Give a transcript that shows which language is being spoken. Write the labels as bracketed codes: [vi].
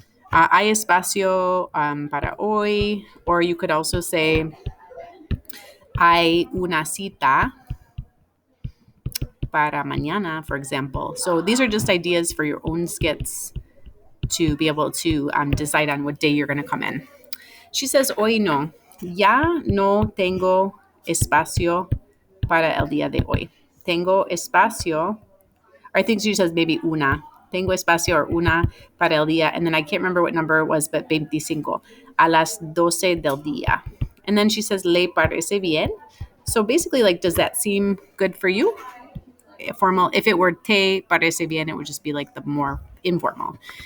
[es] Hay espacio para hoy. [en] Or you could also say, [es] hay una cita para mañana, [en] for example. So these are just ideas for your own skits to be able to decide on what day you're going to come in. She says, [es] hoy no. Ya no tengo espacio para el día de hoy. Tengo espacio, [en] or I think she says maybe una. [es] Tengo espacio or una para el día. [en] And then I can't remember what number it was, but 25. [es] A las 12 del día. [en] And then she says, [es] ¿le parece bien? [en] So basically, like, does that seem good for you? Formal. If it were [es] te parece bien, [en] it would just be like the more informal.